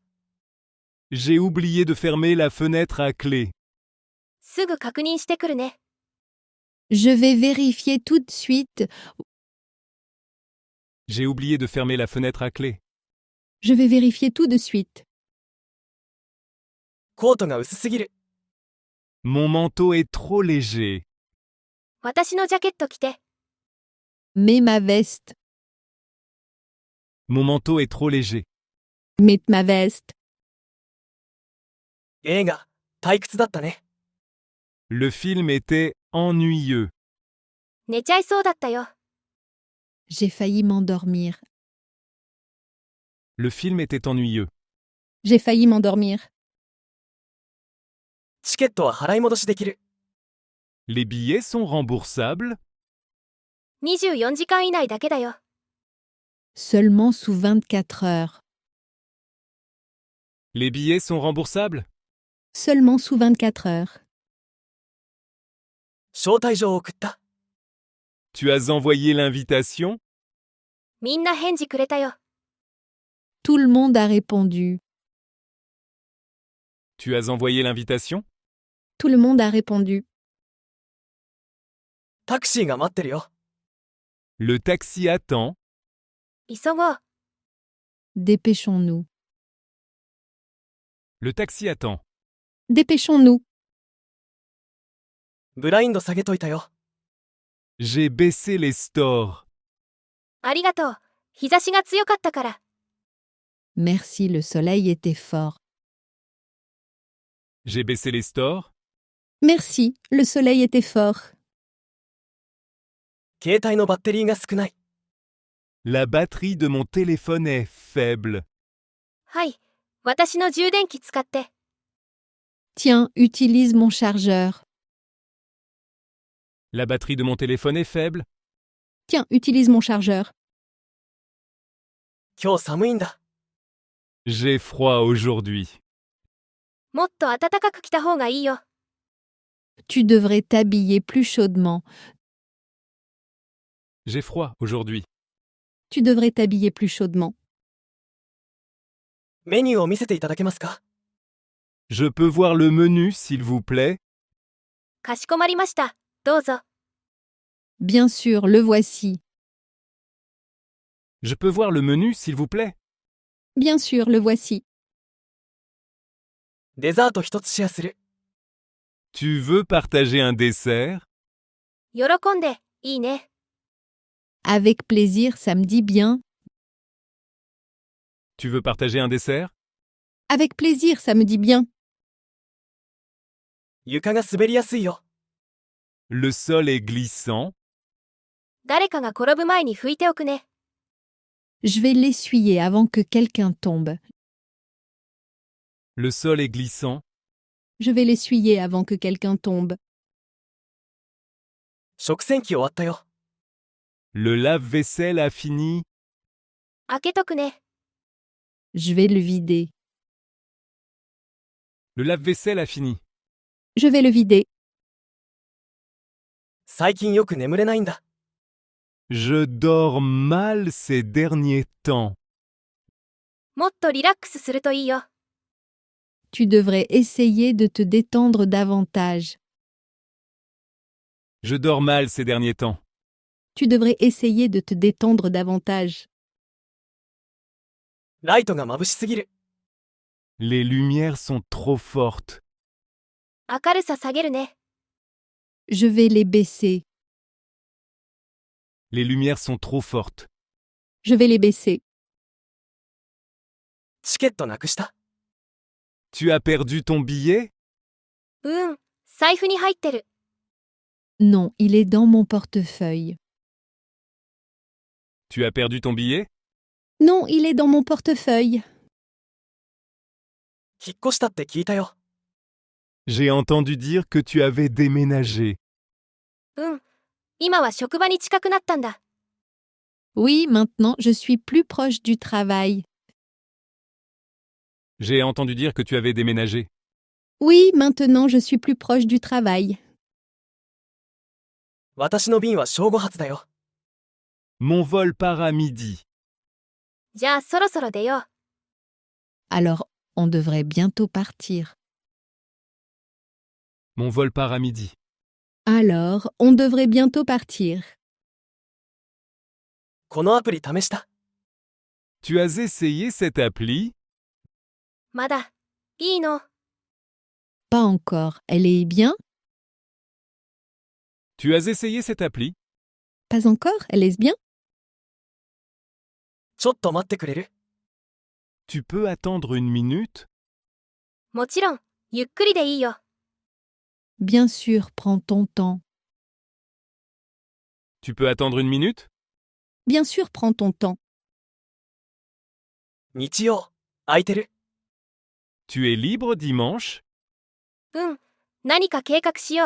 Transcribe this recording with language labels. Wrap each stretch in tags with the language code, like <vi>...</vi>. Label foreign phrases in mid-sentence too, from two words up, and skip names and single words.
<fr>J'ai oublié de fermer la fenêtre à clé.</fr> <ja>すぐ確認してくるね。</ja> <fr>Je vais vérifier tout de suite. J'ai oublié de fermer la fenêtre à clé. Je vais vérifier tout de suite.</fr> <ja>コートが薄すぎる。</ja> <fr>Mon manteau est trop léger.</fr> <ja>私のジャケット着て。</ja> <fr>Mets ma veste. Mon manteau est trop léger. Mets ma veste.</fr> <ja>映画、退屈だったね。</ja> <fr>Le film était ennuyeux.</fr> <ja>寝ちゃいそうだったよ。</ja> <fr>J'ai failli m'endormir. Le film était ennuyeux. J'ai failli m'endormir.</fr> <ja>チケットは払い戻しできる。</ja> <fr>Les billets sont remboursables.</fr> <ja>24 時間以内だけだよ。</ja> <fr>Seulement sous 24 heures. Les billets sont remboursables. Seulement sous 24 heures.</fr> <ja>招待状を送った。</ja> <fr>Tu as envoyé l'invitation?</fr> <ja>みんな返事くれたよ。</ja> <fr>Tout le monde a répondu. Tu as envoyé l'invitation? Tout le monde a répondu.</fr> <ja>タクシーが待ってるよ。</ja> <fr>Le taxi attend.</fr> <ja>急ごう。</ja> <fr>Dépêchons-nous. Le taxi attend. Dépêchons-nous.</fr> <ja>ブラインド下げといたよ。</ja> <fr>J'ai baissé les stores.</fr> <ja>ありがとう。日差しが強かったから。</ja> <fr>Merci, le soleil était fort. J'ai baissé les stores. Merci, le soleil était fort.</fr> <ja>携帯のバッテリーが少ない。</ja> <fr>La batterie de mon téléphone est faible.</fr> <ja>はい。私の充電器使って。</ja> <fr>Tiens, utilise mon chargeur. La batterie de mon téléphone est faible. Tiens, utilise mon chargeur.</fr> <ja>今日寒いんだ。</ja> <fr>J'ai froid aujourd'hui.</fr> <ja>もっと暖かく着た方がいいよ。</ja> <fr>Tu devrais t'habiller plus chaudement. J'ai froid aujourd'hui. Tu devrais t'habiller plus chaudement.</fr> <ja>メニューを見せていただけますか？</ja> <fr>Je peux voir le menu, s'il vous plaît?</fr> <ja>かしこまりました。どうぞ。</ja> <fr>Bien sûr, le voici. Je peux voir le menu, s'il vous plaît? Bien sûr, le voici.</fr> <ja>デザート一つシェアする。</ja> <fr>Tu veux partager un dessert?</fr> <ja>喜んで、いいね。</ja> <fr>Avec plaisir, ça me dit bien. Tu veux partager un dessert? Avec plaisir, ça me dit bien.</fr> <ja>床が滑りやすいよ。</ja> <fr>Le sol est glissant.</fr> <ja>誰かが転ぶ前に拭いておくね。</ja> <fr>Je vais l'essuyer avant que quelqu'un tombe. Le sol est glissant. Je vais l'essuyer avant que quelqu'un tombe.</fr> <ja>食洗機終わったよ。</ja> <fr>Le lave-vaisselle a fini.</fr> <ja>開けとくね。</ja> <fr>Je vais le vider. Le lave-vaisselle a fini. Je vais le vider.</fr> <ja>最近よく眠れないんだ。</ja> <fr>Je dors mal ces derniers temps.</fr> <ja>もっとリラックスするといいよ。</ja> <fr>Tu devrais essayer de te détendre davantage. Je dors mal ces derniers temps. Tu devrais essayer de te détendre davantage.</fr> <ja>ライトが眩しすぎる。</ja> <fr>Les lumières sont trop fortes.</fr> <ja>明るさ下げるね。</ja> <fr>Je vais les baisser. Les lumières sont trop fortes. Je vais les baisser.</fr> <ja>チケットなくした。</ja> <fr>Tu as perdu ton billet?</fr> <ja>うん、財布に入ってる。</ja> <fr>Non, il est dans mon portefeuille. Tu as perdu ton billet? Non, il est dans mon portefeuille.</fr> <ja>引っ越したって聞いたよ。</ja> <fr>J'ai entendu dire que tu avais déménagé.</fr> <ja>うん、今は職場に近くなったんだ。</ja> <fr>Oui, maintenant, je suis plus proche du travail. J'ai entendu dire que tu avais déménagé. Oui, maintenant, je suis plus proche du travail.</fr> <ja>私の便は正午発だよ。</ja> <fr>Mon vol part à midi.</fr> <ja>じゃあそろそろ出よう。</ja> <fr>Alors, on devrait bientôt partir. Mon vol part à midi. Alors, on devrait bientôt partir.</fr> <ja>このアプリ試した。</ja> <fr>Tu as essayé cette appli?</fr> <ja>まだ、いいの。</ja> <fr>Pas encore. Elle est bien? Tu as essayé cette appli? Pas encore? Elle est bien?</fr> <ja>ちょっと待ってくれる？</ja> <fr>Tu peux attendre une minute?</fr> <ja>もちろん、ゆっくりでいいよ。</ja> <fr>Bien sûr, prends ton temps. Tu peux attendre une minute? Bien sûr, prends ton temps.</fr> <ja>日曜、空いてる？</ja> <fr>Tu es libre dimanche?</fr> <ja>うん、何か計画しよう。</ja>